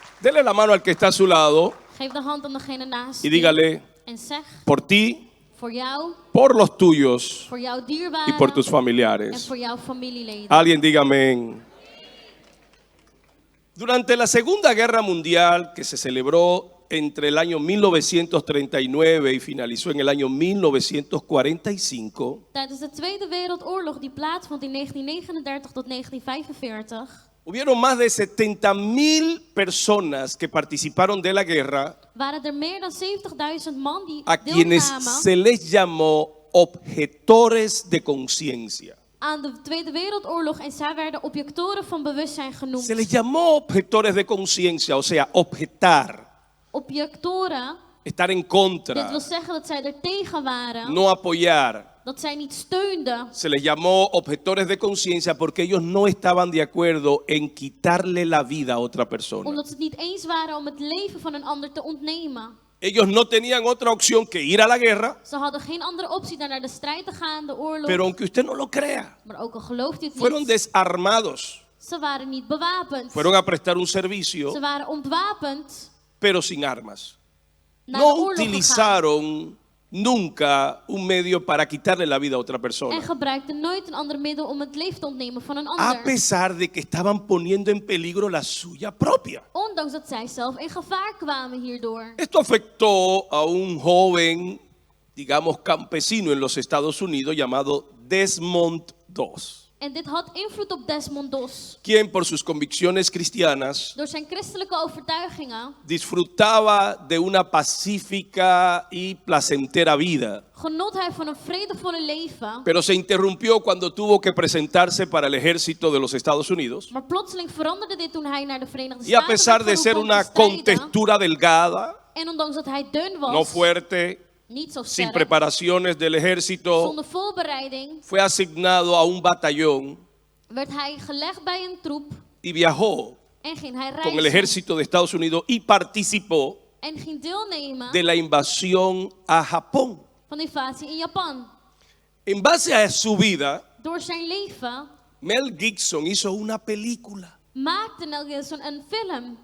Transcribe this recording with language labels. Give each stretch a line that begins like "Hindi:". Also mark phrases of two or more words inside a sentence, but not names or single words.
Spanish: Dele la mano al que está a su lado
Dutch: Geef de hand aan degene naast
Spanish: y
Dutch: u
Spanish: dígale,
Dutch: en zeg
Spanish: por ti,
Dutch: voor jou,
Spanish: por los tuyos
Dutch: voor jouw
Spanish: y
Dutch: dierbaren
Spanish: por tus
Dutch: en
Spanish: familiares.
Dutch: voor jouw familieleden.
Spanish: Alguien diga amén. Durante la Segunda Guerra Mundial, que se celebró entre el año 1939 y finalizó en el año 1945,
Dutch: Tijdens de Tweede Wereldoorlog die plaatsvond in 1939 tot 1945,
Spanish: hubieron más de 70.000 personas que participaron de la guerra,
Dutch: waren er meer dan 70.000 man die
Spanish: a quienes
Dutch: deelnamen
Spanish: se les llamó objetores de conciencia.
Dutch: aan de Tweede Wereldoorlog en zij werden objectoren van bewustzijn genoemd.
Spanish: Se les llamó objetores de conciencia, o sea, objetar,
Dutch: Objectoren,
Spanish: estar en
Dutch: dit
Spanish: contra,
Dutch: wil zeggen dat zij er tegen waren,
Spanish: no apoyar.
Dutch: dat zij niet steunden.
Spanish: Se les llamó objetores de conciencia porque ellos no estaban de acuerdo en quitarle la vida a otra persona.
Dutch: Omdat ze het niet eens waren om het leven van een ander te ontnemen.
Spanish: Ellos no tenían otra opción que ir a la guerra,
Dutch: Ze hadden geen andere optie dan naar de strijd te gaan, de oorlog.
Spanish: pero aunque usted no lo crea,
Dutch: Maar ook al gelooft u het
Spanish: fueron
Dutch: niet,
Spanish: desarmados,
Dutch: ze waren niet bewapend.
Spanish: fueron a prestar un servicio,
Dutch: Ze waren ontwapend
Spanish: pero sin armas.
Dutch: naar
Spanish: No
Dutch: de oorlog gegaan.
Spanish: utilizaron nunca un medio para quitarle la vida a otra
Dutch: En
Spanish: persona,
Dutch: gebruikten nooit een ander middel om het leven te ontnemen van een
Spanish: a
Dutch: ander.
Spanish: pesar de que estaban poniendo en peligro la suya propia.
Dutch: Ondanks dat zij zelf in gevaar kwamen hierdoor.
Spanish: Esto afectó a un joven, digamos, campesino en los Estados Unidos llamado Desmond II,
Dutch: En dit had invloed op Desmond Doss.
Spanish: quien por sus convicciones cristianas
Dutch: Door zijn christelijke overtuigingen
Spanish: disfrutaba de una pacífica y placentera vida,
Dutch: genot hij van een vredevolle leven.
Spanish: pero se interrumpió cuando tuvo que presentarse para el ejército de los Estados Unidos.
Dutch: Maar plotseling veranderde dit toen hij naar de Verenigde
Spanish: Y a
Dutch: Staten
Spanish: pesar
Dutch: werd
Spanish: de ser
Dutch: geroepen om
Spanish: una
Dutch: te strijden.
Spanish: contextura delgada,
Dutch: En ondanks dat hij dun was,
Spanish: no fuerte,
Dutch: niet zo
Spanish: sin
Dutch: sterk,
Spanish: preparaciones del ejército,
Dutch: zonder voorbereiding,
Spanish: fue asignado a un batallón
Dutch: werd hij gelegd bij een troep
Spanish: y viajó
Dutch: en ging hij
Spanish: con el
Dutch: reizen.
Spanish: ejército de Estados Unidos y participó
Dutch: En ging deelnemen
Spanish: de la invasión a Japón.
Dutch: van de invasie in Japan.
Spanish: En base a su vida,
Dutch: Door zijn leven
Spanish: Mel Gibson hizo una película
Dutch: maakte Mel Gibson een film